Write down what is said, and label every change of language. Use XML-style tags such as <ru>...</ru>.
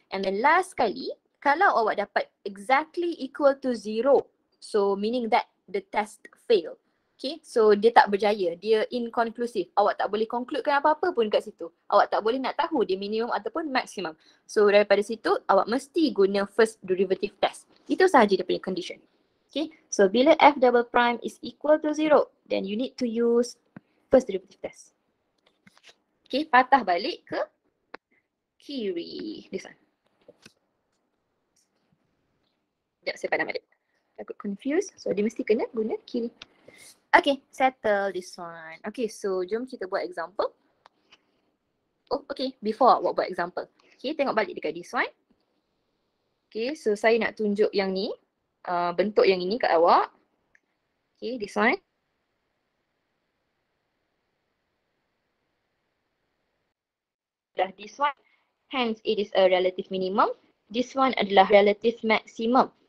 <en>And then last kali,</en> <ms>kalau awak dapat</ms> <en>exactly equal to 0, so meaning that the test fail.</en> <ms>Okay, so dia tak berjaya, dia inconclusive. Awak tak boleh concludekan apa-apa pun kat situ. Awak tak boleh nak tahu dia minimum ataupun maximum. So daripada situ, awak mesti guna first derivative test. Itu sahaja dia punya condition.</ms> <en>Okay, so bila f double prime is equal to 0, then you need to use first derivative test.</en> <ms>Okay, patah balik ke kiri.</ms> <en>This one.</en> <ms>Sekejap, saya padam balik. Takut confused, so dia mesti kena guna kiri. Okay, settle this one. Okay, so jom kita buat example. Oh, okay, before awak buat example. Okay, tengok balik dekat this one. Okay, so saya nak tunjuk yang ni. Bentuk yang ini kat awak. Okay, this one.</ms> <en>Dah this one. Hence, it is a relative minimum. This one</en> <ms>adalah</ms> <en>relative maximum.</en>